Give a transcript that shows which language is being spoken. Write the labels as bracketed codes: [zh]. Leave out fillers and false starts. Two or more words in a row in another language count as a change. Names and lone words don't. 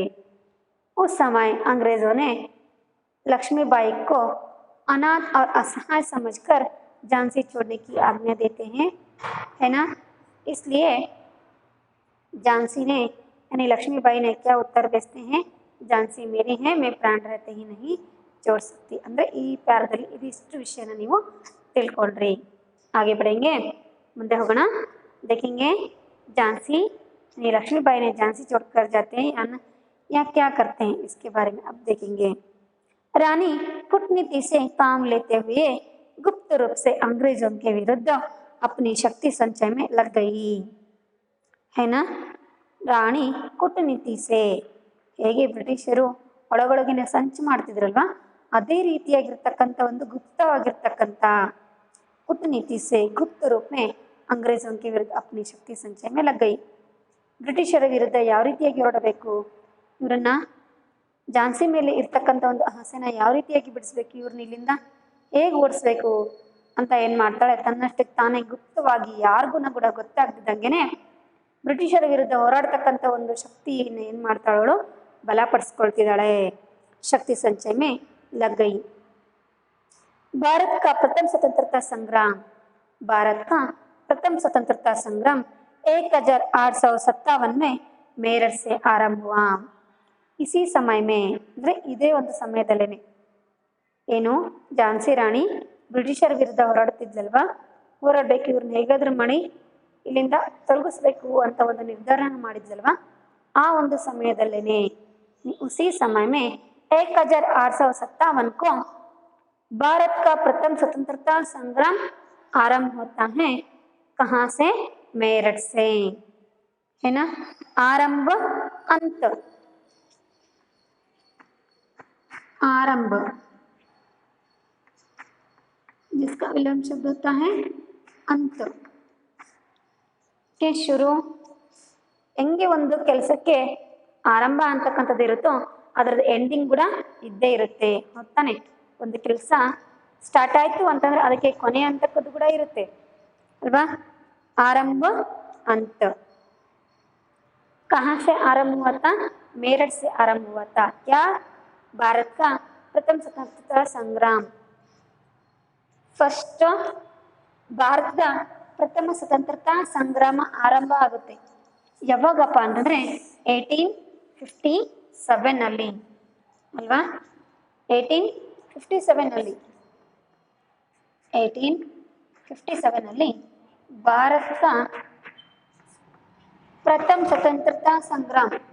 [hi] उस समय अंग्रेजों ने लक्ष्मीबाई को अनाथ और असहाय समझकर झांसी छोड़ने की आज्ञा देते हैं, है ना। इसलिए झांसी ने यानी लक्ष्मीबाई ने क्या उत्तर भेजते हैं, झांसी मेरी है, मैं प्राण रहते ही नहीं छोड़ सकती। [kn] ಅಂದ್ರೆ ಈ ಪ್ಯಾರದಲ್ಲಿ ಇದಿಷ್ಟು ವಿಷಯನ ನೀವು ತಿಳ್ಕೊಂಡ್ರಿ। [hi] आगे बढ़ेंगे, [kn] ಮುಂದೆ ಹೋಗೋಣ। [hi] देखेंगे झांसी यानी लक्ष्मीबाई ने झांसी छोड़कर जाते हैं या क्या करते हैं, इसके बारे में अब देखेंगे। रानी कूटनीति से काम लेते हुए गुप्त रूप से अंग्रेजों के विरुद्ध अपनी शक्ति संचय में लग गई, है ना। रानी कूटनीति से, [kn] ಹೇಗೆ ಬ್ರಿಟಿಷರು ಒಳಗೊಳಗಿನ ಸಂಚು ಮಾಡ್ತಿದ್ರಲ್ವಾ, ಅದೇ ರೀತಿಯಾಗಿರ್ತಕ್ಕಂಥ ಒಂದು ಗುಪ್ತವಾಗಿರ್ತಕ್ಕಂಥ [hi] कूटनीति से गुप्त रूप में अंग्रेजों के विरुद्ध अपनी शक्ति संचय में लग गई। [kn] ಬ್ರಿಟಿಷರ ವಿರುದ್ಧ ಯಾವ ರೀತಿಯಾಗಿ ಹೊರಡಬೇಕು, ಇವರನ್ನ ಝಾನ್ಸಿ ಮೇಲೆ ಇರ್ತಕ್ಕಂಥ ಒಂದು ಆಸೆನ ಯಾವ ರೀತಿಯಾಗಿ ಬಿಡಿಸ್ಬೇಕು, ಇವ್ರನ್ನ ಇಲ್ಲಿಂದ ಹೇಗೆ ಓಡಿಸ್ಬೇಕು ಅಂತ ಏನು ಮಾಡ್ತಾಳೆ, ತನ್ನಷ್ಟಕ್ಕೆ ತಾನೇ ಗುಪ್ತವಾಗಿ ಯಾರಿಗೂ ಕೂಡ ಗೊತ್ತಾಗ್ತಿದ್ದಂಗೆನೆ ಬ್ರಿಟಿಷರ ವಿರುದ್ಧ ಹೋರಾಡ್ತಕ್ಕಂಥ ಒಂದು ಶಕ್ತಿಯನ್ನು ಏನು ಮಾಡ್ತಾಳವಳು, ಬಲಪಡಿಸ್ಕೊಳ್ತಿದ್ದಾಳೆ। [hi] शक्ति संचय में लग गई। भारत का प्रथम स्वतंत्रता संग्राम, भारत का प्रथम स्वतंत्रता संग्राम 1857 में मेरठ से आरंभ हुआ। इसी समय में [kn] ಅಂದರೆ ಇದೇ ಒಂದು ಸಮಯದಲ್ಲೇನೆ ಏನು ಝಾನ್ಸಿ ರಾಣಿ ಬ್ರಿಟಿಷರ ವಿರುದ್ಧ ಹೋರಾಡ್ತಿದ್ಲಲ್ವಾ, ಹೋರಾಡಬೇಕು, ಇವ್ರನ್ನ ಹೇಗಾದ್ರೂ ಮಾಡಿ ಇಲ್ಲಿಂದ ತೊಲಗಿಸ್ಬೇಕು ಅಂತ ಒಂದು ನಿರ್ಧಾರ ಮಾಡಿದ್ಲಲ್ವಾ, ಆ ಒಂದು ಸಮಯದಲ್ಲೇನೆ [hi] उसी समय में 1857 को भारत का प्रथम स्वतंत्रता संग्राम आरंभ होता है। कहाँ से, मेरठ से, है ना। आरंभ अंत, आरंभ जिसका विलोम शब्द होता है अंत के ಶುರು। [kn] ಹೆಂಗೆ ಒಂದು ಕೆಲಸಕ್ಕೆ ಆರಂಭ ಅಂತಕ್ಕಂಥದ್ದು ಇರುತ್ತೋ ಅದರದ್ದು ಎಂಡಿಂಗ್ ಕೂಡ ಇದ್ದೇ ಇರುತ್ತೆ, ಹೊತ್ತಾನೆ। ಒಂದು ಕೆಲಸ ಸ್ಟಾರ್ಟ್ ಆಯಿತು ಅಂತಂದರೆ ಅದಕ್ಕೆ ಕೊನೆ ಅಂತಕ್ಕದ್ದು ಕೂಡ ಇರುತ್ತೆ ಅಲ್ವಾ। [hi] ಆರಂಭ अंत, कहाँ से आरंभ हुआ था, मेरठ से आरंभ हुआ था। क्या, भारत का प्रथम स्वतंत्रता संग्राम। [kn] ಫಸ್ಟ್ ಭಾರತದ ಪ್ರಥಮ ಸ್ವತಂತ್ರತಾ ಸಂಗ್ರಾಮ ಆರಂಭ ಆಗುತ್ತೆ ಯಾವಾಗಪ್ಪ ಅಂತಂದರೆ 1857 ಅಲ್ವಾ, 1857 ಭಾರತ ಪ್ರಥಮ ಸ್ವತಂತ್ರತಾ ಸಂಗ್ರಾಮ